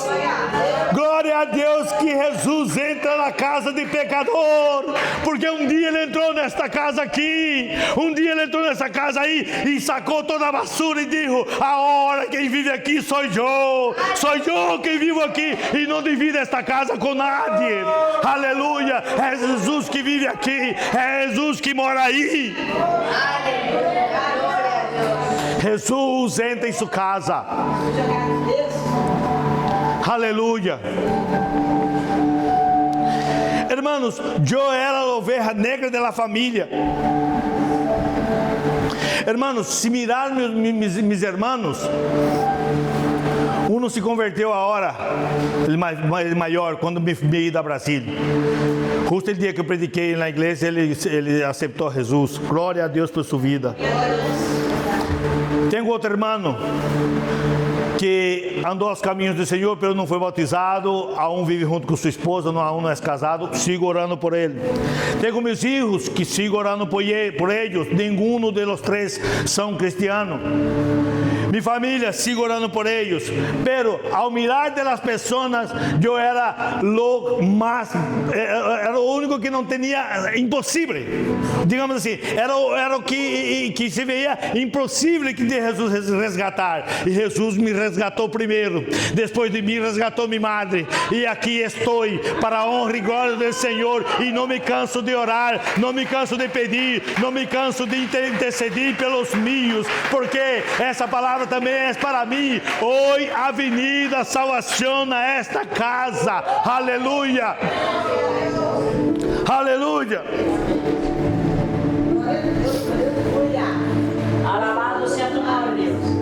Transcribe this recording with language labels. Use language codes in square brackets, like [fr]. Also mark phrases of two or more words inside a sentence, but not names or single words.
[pt] Glória a Deus que Jesus entra na casa de pecador, porque um dia ele entrou nesta casa aqui, um dia ele entrou nessa casa aí e sacou toda a basura e disse: agora quem vive aqui sou eu quem vivo aqui e não divido esta casa com nadie. Aleluia, é Jesus que vive aqui, é Jesus que mora aí. Aleluia. [es] Jesús entra en su casa. Aleluya. Hermanos, yo era la oveja negra de la familia. Hermanos, si mirar mis hermanos, uno [pt] se converteu agora, ele maior, quando [es] me ido a Brasil. [pt] Justo o dia que eu prediquei na igreja, ele aceitou Jesus. Glória a Deus por sua vida. Tenho outro irmão que andou aos caminhos do Senhor, mas não foi bautizado. A um vive junto com sua esposa, a um não é casado. Sigo orando por ele. Tenho meus filhos que sigo orando por eles. Nenhum dos três são cristianos. [es] Mi familia, sigo orando por ellos, pero al mirar de las personas, yo era lo único que no tenía, imposible, digamos así, era o que se veía imposible que de Jesús resgatar, y Jesús [pt] me resgatou primeiro, [es] después de mí resgatou mi madre, y aquí estoy para honra y gloria del Señor, y no me canso de orar, no me canso de pedir, no me canso de interceder [pt] pelos míos, porque essa palavra também é para mim. Hoje a avenida salvação a esta casa. Aleluia. Aleluia. Alabado seja tu nome, Deus.